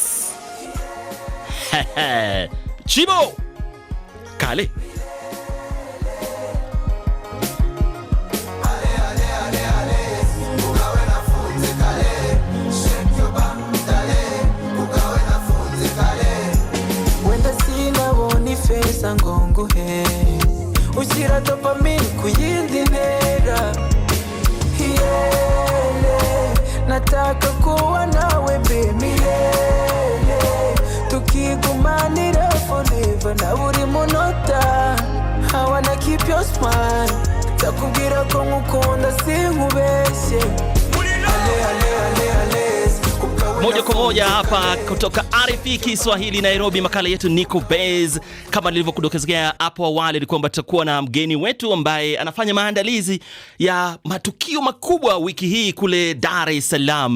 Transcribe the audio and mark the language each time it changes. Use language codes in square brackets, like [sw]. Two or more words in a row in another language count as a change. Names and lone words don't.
[rw] Chibo Kale ngongo he ushyira dopamine ku yindi ntera, [sw] nataka kuwa nawe baby, tukigumanira forever na [rw] buri munota. [en] I wanna keep your smile, [rw] takubwira ko ngukunda sinkubeshye. [sw] Moja kwa moja hapa kutoka RFI Kiswahili Nairobi, makala yetu Nico Bez. Kama nilivyokudokezea hapo awali ni kwamba tutakuwa na mgeni wetu ambaye anafanya maandalizi ya matukio makubwa wiki hii kule Dar es Salaam.